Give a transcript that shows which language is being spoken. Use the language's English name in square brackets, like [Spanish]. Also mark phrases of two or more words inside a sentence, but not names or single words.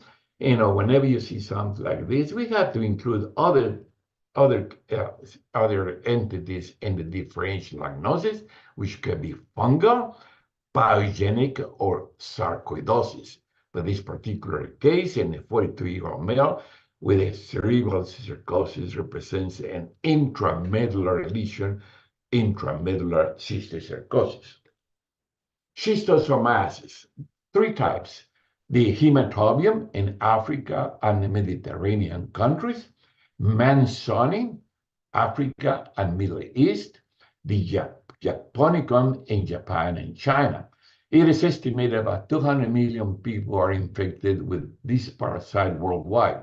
[English] Whenever you see something like this, we have to include other entities in the differential diagnosis, which can be fungal, pyogenic, or sarcoidosis. But this particular case, in a 42-year-old male with a cerebral cysticercosis, represents an intramedullary lesion, intramedullary cysticercosis. Schistosomiasis, three types: the hematobium in Africa and the Mediterranean countries, Mansoni, Africa and Middle East, the Japonicum in Japan and China. It is estimated about 200 million people are infected with this parasite worldwide.